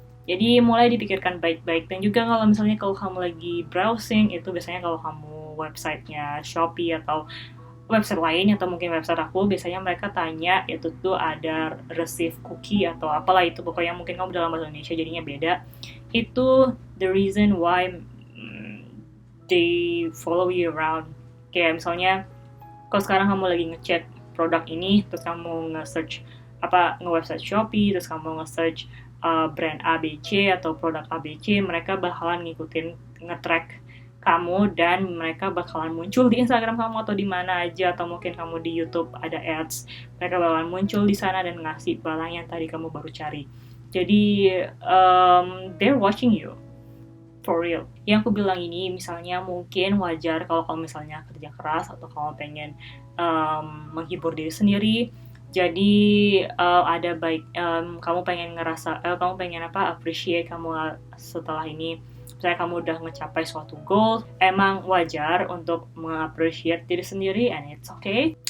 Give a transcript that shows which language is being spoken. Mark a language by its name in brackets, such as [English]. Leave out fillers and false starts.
[Indonesian] Jadi mulai dipikirkan baik-baik. Dan juga kalau misalnya kalau kamu lagi browsing, itu biasanya kalau kamu websitenya Shopee atau website lain, atau mungkin website aku, biasanya mereka tanya itu tuh ada receive cookie atau apalah itu, pokoknya mungkin kamu dalam bahasa Indonesia jadinya beda. Itu [English] the reason why they follow you around. [Indonesian] Kayak misalnya kalau sekarang kamu lagi ngechat produk ini, terus kamu nge-search nge-website Shopee, terus kamu nge-search brand ABC atau produk ABC, mereka bakalan nge-track kamu, dan mereka bakalan muncul di Instagram kamu atau di mana aja, atau mungkin kamu di YouTube ada ads, mereka bakalan muncul di sana dan ngasih barang yang tadi kamu baru cari. Jadi [English] they're watching you for real. [Indonesian] Yang aku bilang ini misalnya mungkin wajar kalau kamu misalnya kerja keras atau kamu pengen menghibur diri sendiri. Jadi ada baik kamu pengen ngerasa kamu pengen appreciate kamu setelah ini. Misalnya kamu udah ngecapai suatu goal, emang wajar untuk mengapresiasi diri sendiri, [English] and it's okay.